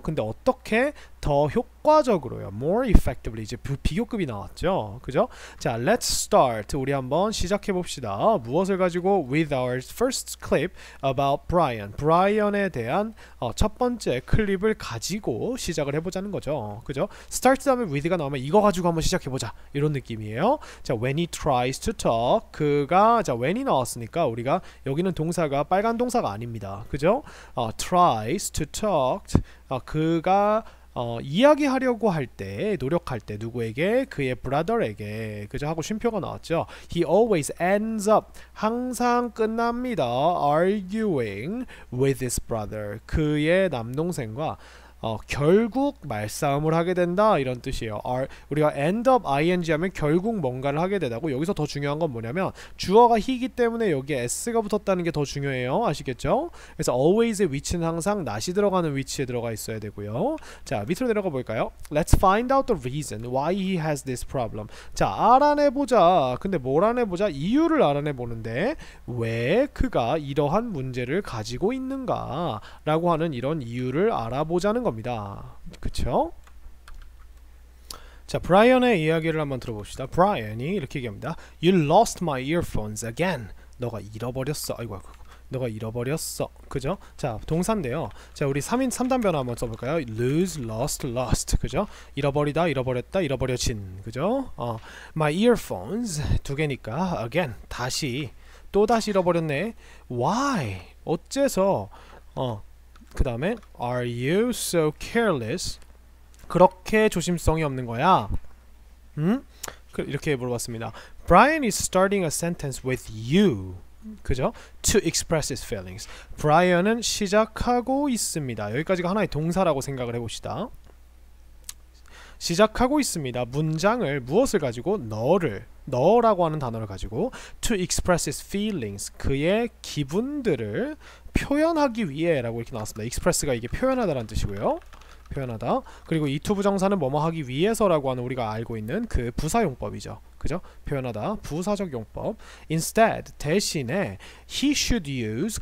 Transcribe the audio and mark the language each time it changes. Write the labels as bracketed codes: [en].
[ko] 근데 어떻게 더 효과적으로요? [en] More effectively. [ko] 이제 비교급이 나왔죠. 그죠? 자, [en] let's start. [ko] 우리 한번 시작해 봅시다. 무엇을 가지고? [en] With our first clip about Brian. [ko] 브라이언에 대한 첫 번째 클립을 가지고 시작을 해보자는 거죠. 그죠? start 다음에 with가 나오면 이거 가지고 한번 시작해 보자. 이런 느낌이에요. 자, [en] when he tries to talk. [ko] 자, when이 나왔으니까 우리가 여기는 동사가 빨간 동사가 아닙니다. 그죠? [en] tries to talk. [ko] 그가 이야기하려고 할 때, 노력할 때 누구에게? 그의 brother에게. 그죠? 하고 쉼표가 나왔죠. [en] He always ends up. [ko] 항상 끝납니다. [en] arguing with his brother. [ko] 그의 남동생과 결국 말싸움을 하게 된다 이런 뜻이에요. 우리가 end up ing 하면 결국 뭔가를 하게 되다고 여기서 더 중요한 건 뭐냐면 주어가 he이기 때문에 여기에 s가 붙었다는 게 더 중요해요. 아시겠죠? 그래서 always의 위치는 항상 not이 들어가는 위치에 들어가 있어야 되고요. 자, 밑으로 내려가 볼까요? [en] Let's find out the reason why he has this problem. [ko] 자, 알아내보자. 근데 뭘 알아내보자? 이유를 알아내보는데 왜 그가 이러한 문제를 가지고 있는가 라고 하는 이런 이유를 알아보자는 겁니다. 그쵸? 자, 브라이언의 이야기를 한번 들어봅시다. 브라이언이 이렇게 얘기합니다. [en] You lost my earphones again. [ko] 너가 잃어버렸어. 아이고. 너가 잃어버렸어. 그죠? 자, 동사인데요. 자, 우리 3단 변화 한번 써볼까요? lose, lost, lost. 그죠? 잃어버리다, 잃어버렸다, 잃어버려진. 그죠? my earphones 두 개니까 again 다시 또 다시 잃어버렸네. Why? 어째서 그 다음에 [en] Are you so careless? [ko] 그렇게 조심성이 없는 거야? 응? 이렇게 물어봤습니다. [en] Brian is starting a sentence with you. [ko] 그죠? [en] To express his feelings. [ko] 브라이언은 시작하고 있습니다. 여기까지가 하나의 동사라고 생각을 해봅시다. 시작하고 있습니다. 문장을 무엇을 가지고? 너라고 하는 단어를 가지고 [en] to express his feelings. [ko] 그의 기분들을 표현하기 위해 라고 이렇게 나왔습니다. express가 이게 표현하다라는 뜻이고요. 표현하다. 그리고 이 to 부정사는 뭐뭐 하기 위해서라고 하는 우리가 알고 있는 그 부사용법이죠. 그죠? 표현하다. 부사적 용법. [en] Instead, [ko] 대신에 [en] he should use.